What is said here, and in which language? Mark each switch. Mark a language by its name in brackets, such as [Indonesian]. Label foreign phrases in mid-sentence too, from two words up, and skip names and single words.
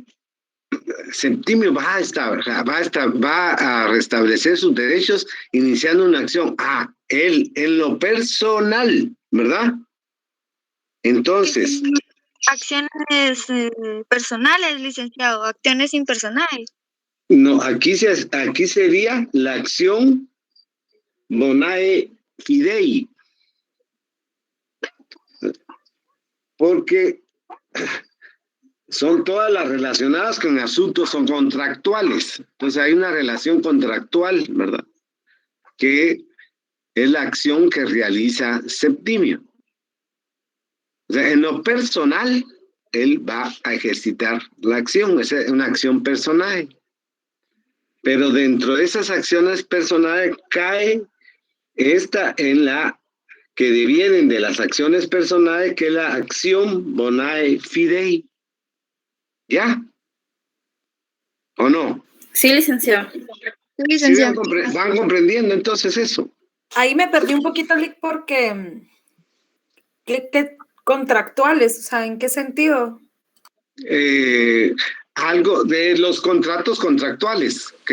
[Spanish] Septimio va a restablecer sus derechos iniciando una acción. Él en lo personal, ¿verdad? Entonces. Acciones personales, licenciado. Acciones impersonales. No, aquí sería la acción [Latin] bonae fidei. [Spanish] Porque son todas las relacionadas con asuntos, son contractuales. Entonces hay una relación contractual, ¿verdad? Que es la acción que realiza Septimio. O sea, en lo personal, él va a ejercitar la acción, es una acción personal. Pero dentro de esas acciones personales cae esta en la que devienen de las acciones personales, que es la acción [Latin] bonae fidei. [Spanish] ¿Ya? ¿O no? Sí, licenciado. Sí, ¿Sí licenciado. van comprendiendo entonces eso? Ahí me perdí un poquito, Lick, porque ¿qué contractuales? O sea, ¿en qué sentido? Algo de los contratos contractuales que